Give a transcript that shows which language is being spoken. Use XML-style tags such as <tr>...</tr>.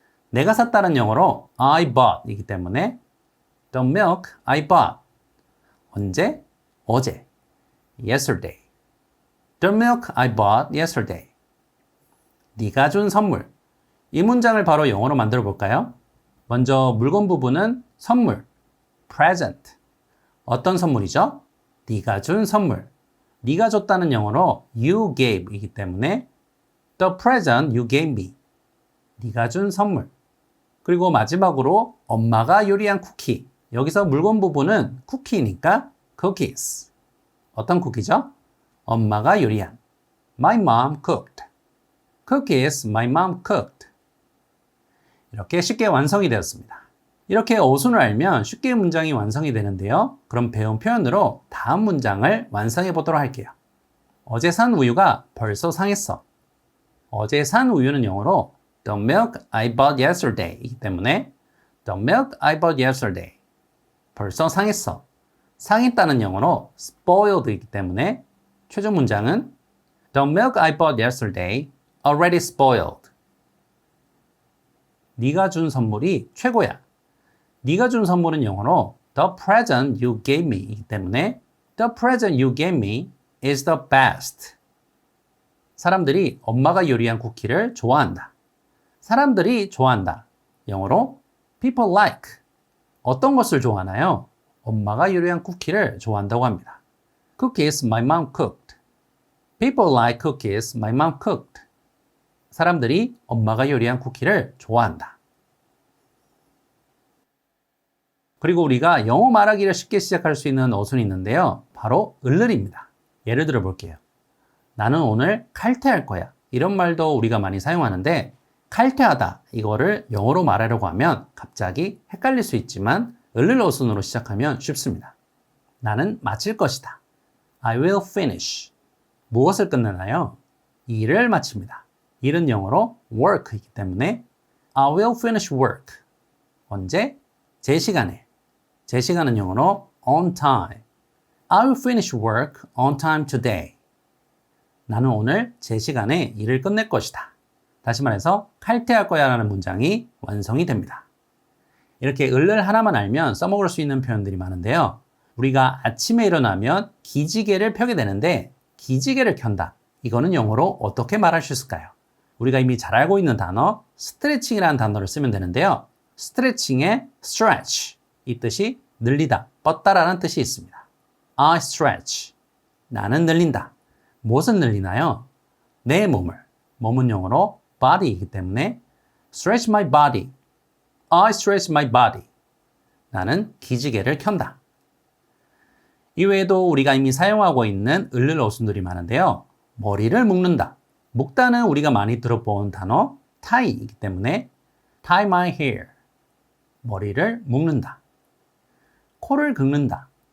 <ko>내가 샀다는 영어로</ko> <en>I bought</en> <ko>이기 때문에</ko> <en>the milk I bought.</en> <ko>언제? 어제. Yesterday.</ko> <en>The milk I bought yesterday.</en> <ko>네가 준 선물. 이 문장을 바로 영어로 만들어 볼까요? 먼저 물건 부분은 선물, present. 어떤 선물이죠? 네가 준 선물. 네가 줬다는 영어로</ko> <en>you gave</en> <ko>이기 때문에</ko> <en>the present you gave me.</en> <ko>네가 준 선물. 그리고 마지막으로 엄마가 요리한 쿠키. 여기서 물건 부분은 쿠키니까 cookies. 어떤 쿠키죠? 엄마가 요리한.</ko> <en>My mom cooked. Cookies my mom cooked.</en> <ko>이렇게 쉽게 완성이 되었습니다. 이렇게 어순을 알면 쉽게 문장이 완성이 되는데요. 그럼 배운 표현으로 다음 문장을 완성해 보도록 할게요. 어제 산 우유가 벌써 상했어. 어제 산 우유는 영어로</ko> <en>The milk I bought yesterday</en> <ko>이기 때문에</ko> <en>The milk I bought yesterday.</en> <ko>벌써 상했어. 상했다는 영어로</ko> <en>spoiled</en> <ko>이기 때문에 최종 문장은</ko> <en>The milk I bought yesterday already spoiled.</en> <ko>네가 준 선물이 최고야. 네가 준 선물은 영어로</ko> <en>The present you gave me</en> <ko>이기 때문에</ko> <en>The present you gave me is the best.</en> <ko>사람들이 엄마가 요리한 쿠키를 좋아한다. 사람들이 좋아한다. 영어로</ko> <en>people like.</en> <ko>어떤 것을 좋아하나요? 엄마가 요리한 쿠키를 좋아한다고 합니다.</ko> <en>Cookies my mom cooked. People like cookies my mom cooked.</en> <ko>사람들이 엄마가 요리한 쿠키를 좋아한다. 그리고 우리가 영어 말하기를 쉽게 시작할 수 있는 어순이 있는데요. 바로 을을입니다. 예를 들어 볼게요. 나는 오늘 칼퇴할 거야. 이런 말도 우리가 많이 사용하는데 칼퇴하다 이거를 영어로 말하려고 하면 갑자기 헷갈릴 수 있지만 을을 어순으로 시작하면 쉽습니다. 나는 마칠 것이다.</ko> <en>I will finish.</en> <ko>무엇을 끝내나요? 일을 마칩니다. 일은 영어로 work이기 때문에</ko> <en>I will finish work.</en> <ko>언제? 제 시간에. 제 시간은 영어로 on time.</ko> <en>I will finish work on time today.</en> <ko>나는 오늘 제 시간에 일을 끝낼 것이다. 다시 말해서 칼퇴할 거야 라는 문장이 완성이 됩니다. 이렇게 을을 하나만 알면 써먹을 수 있는 표현들이 많은데요. 우리가 아침에 일어나면 기지개를 펴게 되는데 기지개를 켠다. 이거는 영어로 어떻게 말할 수 있을까요? 우리가 이미 잘 알고 있는 단어 스트레칭이라는 단어를 쓰면 되는데요. 스트레칭의 stretch, 이 뜻이 늘리다, 뻗다라는 뜻이 있습니다.</ko> <en>I stretch,</en> <ko>나는 늘린다. 무엇을 늘리나요? 내 몸을. 몸은 영어로</ko> <en>body이기 때문에 stretch my body, I stretch my body.</en> <ko>나는 기지개를 켠다. 이외에도 우리가 이미 사용하고 있는 을을 어순들이 많은데요. 머리를 묶는다. 묶다는 우리가 많이 들어본 단어 tie이기 때문에</ko> <en>tie my hair.</en> <ko>머리를 묶는다. 코를 긁는다.</ko>